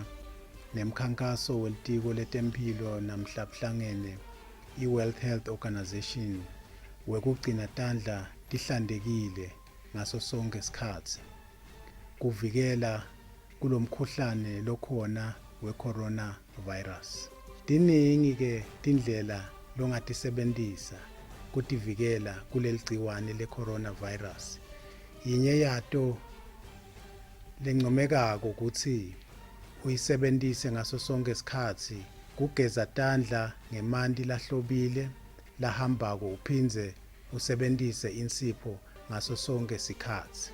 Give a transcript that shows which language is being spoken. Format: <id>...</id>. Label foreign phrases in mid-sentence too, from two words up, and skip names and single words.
<ss>nemkhankaso welitiko letempilo namhlabuhlangene i-World Health Organization wekugcina tandla tihlantekile ngaso sonke isikhatsi kuvikela kulomkhuhlane lokhona we-coronavirus. Tiningi ke tindlela longatisebentisa kutivikela kuleli gciwane le-coronavirus. Yinye yato lencomekako kutsi uyisebentise ngaso sonke isikhatsi kugeza tandla ngemanti lahlobile lahambako uphindze usebentise insipho ngaso sonke isikhatsi.</ss>